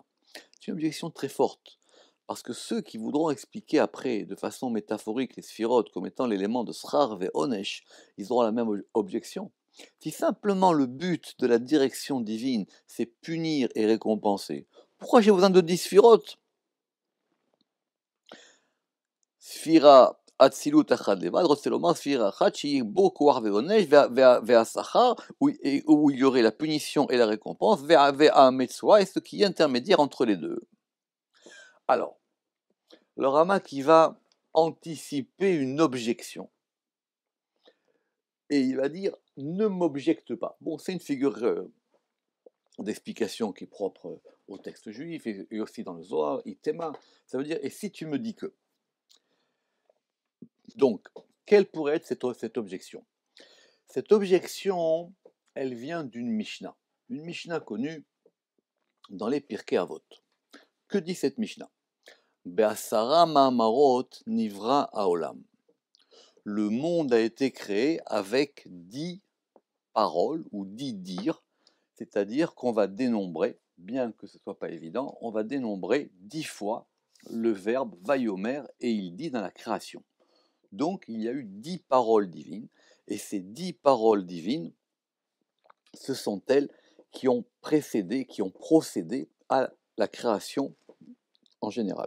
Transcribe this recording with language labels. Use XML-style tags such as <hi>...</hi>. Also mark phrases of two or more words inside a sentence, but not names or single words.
<fr>C'est une objection très forte, parce que ceux qui voudront expliquer après, de façon métaphorique, les sphirotes comme étant l'élément de</fr> <he>שכר ועונש,</he> <fr>ils auront la même objection. Si simplement le but de la direction divine, c'est punir et récompenser, pourquoi j'ai besoin de 10 sphirotes?</fr> <he>ספירה אצילות אחד לבד, רוצה לומר ספירה אחת שהיא בו כוח ועונש והשכר,</he> <fr>où il y aurait la punition et la récompense, והמצווה, et ce qui est intermédiaire entre les deux. Alors, le Rama qui va anticiper une objection, et il va dire ne m'objecte pas. Bon, c'est une figure d'explication qui est propre au texte juif et aussi dans le Zohar, Itema. Ça veut dire, et si tu me dis que. Donc, quelle pourrait être cette objection? Cette objection, elle vient d'une Mishnah. Une Mishnah connue dans les Pirkei Avot. Que dit cette Mishnah?</fr> <he>בעשרה מאמרות נברא העולם.</he> <fr>Le monde a été créé avec 10 paroles ou 10 dires, c'est-à-dire qu'on va dénombrer, bien que ce ne soit pas évident, on va dénombrer 10 fois le verbe vayomer et il dit dans la création. Donc il y a eu 10 paroles divines, et ces 10 paroles divines, ce sont elles qui ont précédé, qui ont procédé à la création en général.</fr>